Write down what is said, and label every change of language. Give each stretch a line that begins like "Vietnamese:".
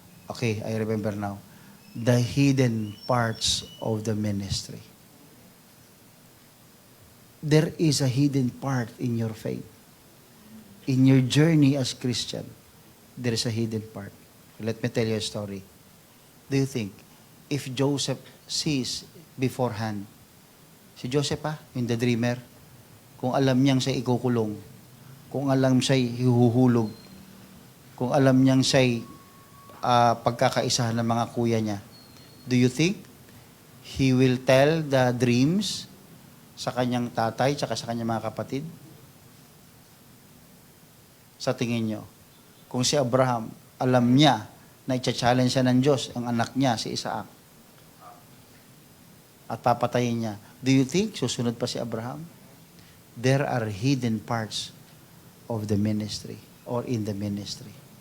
English: Okay, I remember now. The hidden parts of the ministry. There is a hidden part in your faith. In your journey as Christian, there is a hidden part. Let me tell you a story. Do you think, if Joseph sees beforehand,
Filipino: si Joseph yung
English: the dreamer,
Filipino: kung alam niyang siya ikukulong, kung alam siya hihuhulog, kung alam niyang siya pagkakaisahan ng mga kuya niya,
English: do you think he will tell the dreams
Filipino: sa kanyang tatay tsaka sa kanyang mga kapatid? Sa tingin niyo, kung si Abraham, alam niya na i-challenge siya ng Diyos, ang anak niya, si Isaac, at papatayin niya,
English: do you think
Filipino: susunod pa si Abraham?
English: There are hidden parts of the ministry or in the ministry.